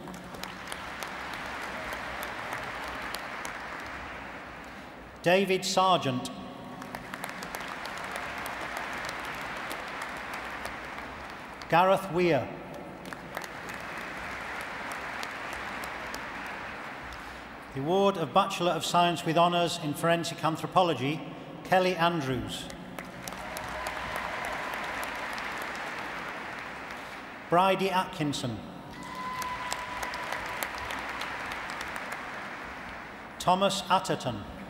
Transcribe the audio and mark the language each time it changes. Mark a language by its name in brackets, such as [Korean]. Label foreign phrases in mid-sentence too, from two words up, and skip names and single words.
[English] David Sargent. Gareth Weir. The award of Bachelor of Science with Honours in Forensic Anthropology, Kelly Andrews. Bridie Atkinson. Thomas Atherton.